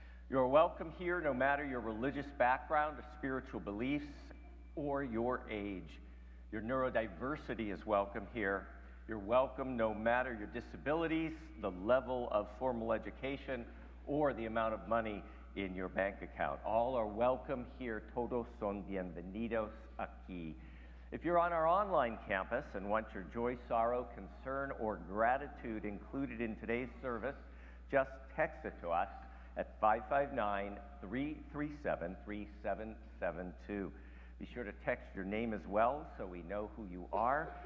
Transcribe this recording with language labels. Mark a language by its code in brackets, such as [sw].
[en] You're welcome here no matter your religious background or spiritual beliefs or your age. Your neurodiversity is welcome here. You're welcome no matter your disabilities, the level of formal education, or the amount of money in your bank account. All are welcome here. [es] Todos son bienvenidos aquí. [en] If you're on our online campus and want your joy, sorrow, concern, or gratitude included in today's service, just text it to us at 559-337-3772. Be sure to text your name as well so we know who you are.